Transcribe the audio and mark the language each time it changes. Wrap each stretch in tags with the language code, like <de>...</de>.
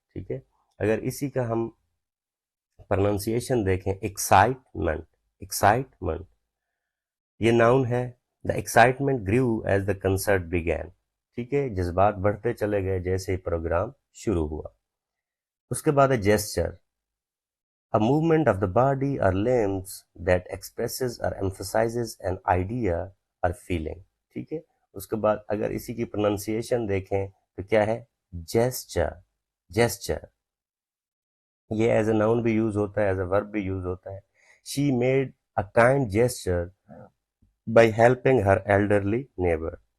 <hi>ठीक है, अगर इसी का हम प्रोनाउंसिएशन देखें, एक्साइटमेंट, एक्साइटमेंट ये नाउन है।</hi> <en>The excitement grew as the concert began.</en> <hi>ठीक है, जज्बात बढ़ते चले गए जैसे ही प्रोग्राम शुरू हुआ। उसके बाद है</hi> <en>Gesture, a movement of the body or limbs that expresses or emphasizes an idea or feeling।</en> <hi>ठीक है, उसके बाद अगर इसी की प्रोनाउंसिएशन देखें तो क्या है? Gesture, gesture. ये एज ए नाउन भी यूज होता है, एज ए वर्ब भी यूज होता है।</hi> <en>She made a kind gesture by helping her elderly neighbour.</en>